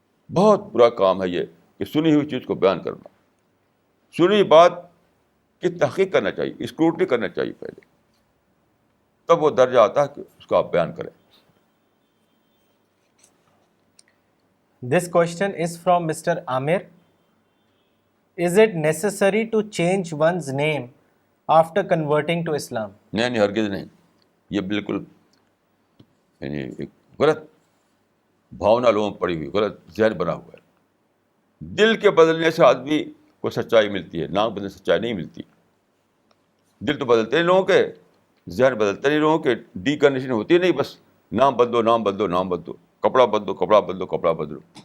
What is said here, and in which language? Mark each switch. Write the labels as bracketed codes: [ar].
[ur] بہت برا کام ہے یہ کہ سنی ہوئی چیز کو بیان کرنا. سنی ہوئی بات کی تحقیق کرنا چاہیے, اسکروٹنی کرنا چاہیے پہلے, تب وہ درجہ آتا ہے کہ اس کو آپ بیان کریں. [en] This question is from Mr. Amir. Is it necessary to change one's name after converting to Islam? [ur] نہیں, ہرگز نہیں. یہ بالکل یعنی ایک غلط بھاونا لوگوں میں پڑی ہوئی, غلط ذہن بنا ہوا ہے. دل کے بدلنے سے آدمی کو سچائی ملتی ہے, نام بدلنے سے سچائی نہیں ملتی. دل تو بدلتے نہیں لوگوں کے, ذہن بدلتے نہیں لوگوں کے, ڈی کنڈیشن ہوتی نہیں, بس نام بدلو نام بدلو نام بدلو, کپڑا بدلو کپڑا بدلو کپڑا بدلو.